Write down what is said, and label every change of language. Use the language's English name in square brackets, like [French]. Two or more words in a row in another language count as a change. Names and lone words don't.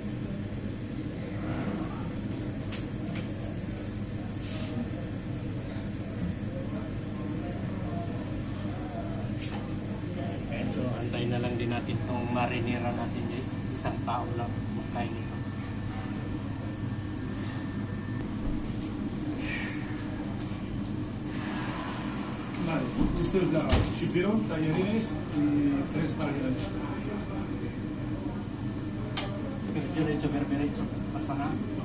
[Filipino] So antayin na lang din natin itong marinera natin guys. Isang tao lang makain ito. [Spanish] Vale, esto es la chipirón, tallarines y 3 margaritas. Derecho, derecho, pasa nada.